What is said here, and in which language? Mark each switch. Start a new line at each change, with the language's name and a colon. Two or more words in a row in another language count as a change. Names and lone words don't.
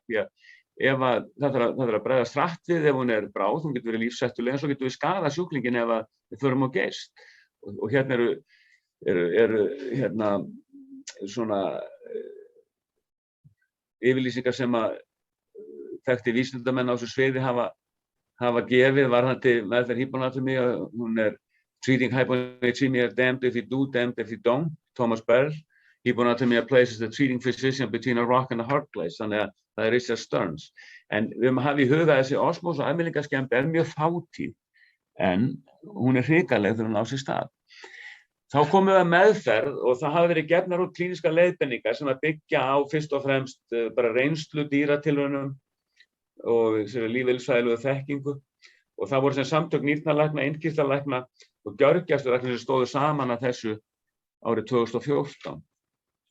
Icelandic: Því að ef það þarf að bregðast hratt við ef hún er bráð, hún getur verið lífshættuleg en svo getur við skadað sjúklinginn ef við förum á geyst. Og hérna eru hérna svona yfirlýsingar sem að þekktir vísindamenn á þessu sviði hafa gefið varðandi meðferð hyponatremíu. Hún er
English: treating hyponatremia damned if you do, damned if you don't, Thomas Bell. Hyponatremia places the treating physician between a rock and a hard place.
Icelandic: Þannig að það er Richard Stearns. En við höfum að hafa í huga að þessi osmós- og afmylingaskemmd er mjög fátíð en hún er hrikaleg þegar hún á sér stað. Þá komum við að meðferð og það hafa verið gefnar út klínískar leiðbeiningar sem að byggja á fyrst og fremst bara reynslu dýratilraunum og lífeðlisfræðilegu þekkingu og það voru sem samtök nýrnalækna, innkirtlalækna og gjörgæslulækna sem stóðu saman að þessu árið 2014